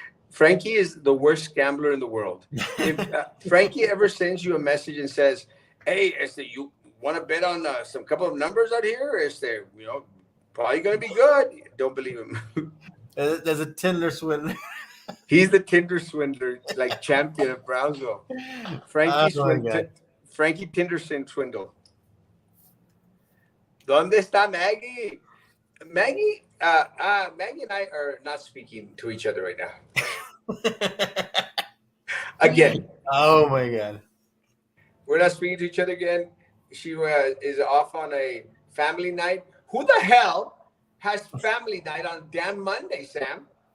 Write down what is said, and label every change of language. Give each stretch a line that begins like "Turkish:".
English: Frankie is the worst gambler in the world. If Frankie ever sends you a message and says, "Hey, you want to bet on some couple of numbers out here? Probably going to be good." Don't believe him. There's a Tinder swindler. He's the Tinder swindler, like champion of Brownsville. Oh my God. Frankie Tinder swindle.
Spanish: ¿Dónde está
English: Maggie? Maggie and I are not speaking to each other right now. Again, Oh my god. we're not speaking to each other again. She is off on a family night. Who the hell has family night on damn Monday, Sam?